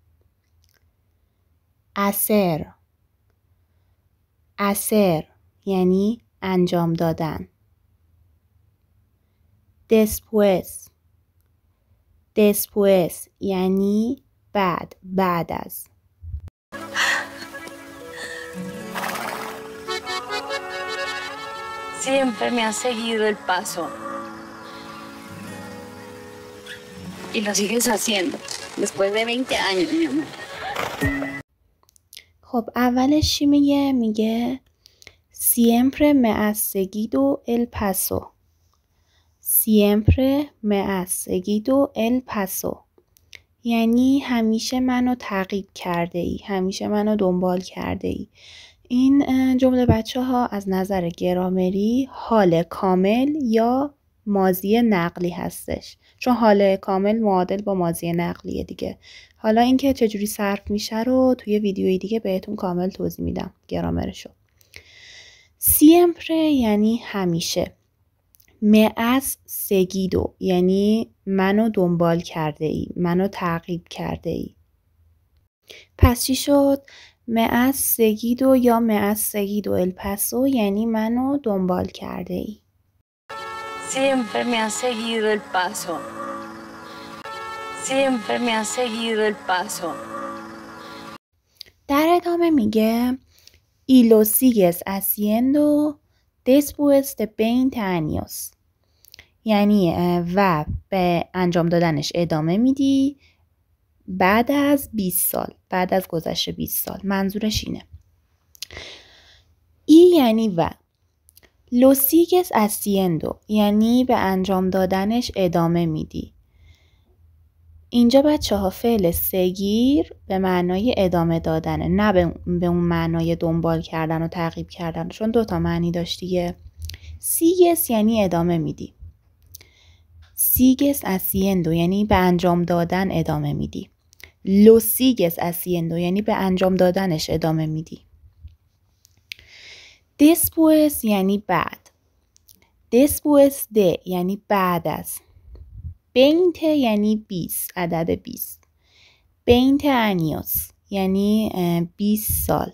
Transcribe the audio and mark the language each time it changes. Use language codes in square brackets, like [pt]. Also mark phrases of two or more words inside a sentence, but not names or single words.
[fa] hacer یعنی انجام دادن. después یعنی بعد از. [es] Siempre me has seguido el paso. Y lo sigues haciendo. Después de 20 años, mi amor. [fa] خب اولش چی میگه؟ میگه [es] siempre me has seguido el paso. siempre me has seguido el paso. [fa] یعنی همیشه منو تعقیب کرده ای، همیشه منو دنبال کرده ای. این جمله بچه ها از نظر گرامری حال کامل یا ماضی نقلی هستش، چون حال کامل معادل با ماضی نقلیه دیگه. حالا اینکه چجوری صرف میشه رو توی ویدیوی دیگه بهتون کامل توضیح میدم گرامرشو. siempre یعنی همیشه. [es] me has seguido [fa] یعنی منو دنبال کرده ای، منو تعقیب کرده ای. پس چی شد؟ [es] me has seguido [fa] یا [es] me has seguido el paso [fa] یعنی منو دنبال کرده ای. [es] Siempre me has seguido el paso. Siempre me has seguido el paso. [fa] در ادامه میگه [es] y lo sigues haciendo después de 20 años. [fa] یعنی و به انجام دادنش ادامه میدی بعد از 20 سال، بعد از گذشت 20 سال. منظورش اینه. ای یعنی و. [es] lo sigues haciendo [fa] یعنی به انجام دادنش ادامه میدی. اینجا بچه ها فعل سگیر به معنای ادامه دادنه، نه به اون معنای دنبال کردن و تعقیب کردن، چون دوتا معنی داشت دیگه. sigues یعنی ادامه میدی. [es] sigues haciendo [fa] یعنی به انجام دادن ادامه میدی. [es] lo sigues haciendo [fa] یعنی به انجام دادنش ادامه میدی. después یعنی بعد. [es] después de [fa] یعنی بعد از. 20 یعنی 20، عدد 20. 20 años یعنی 20 سال.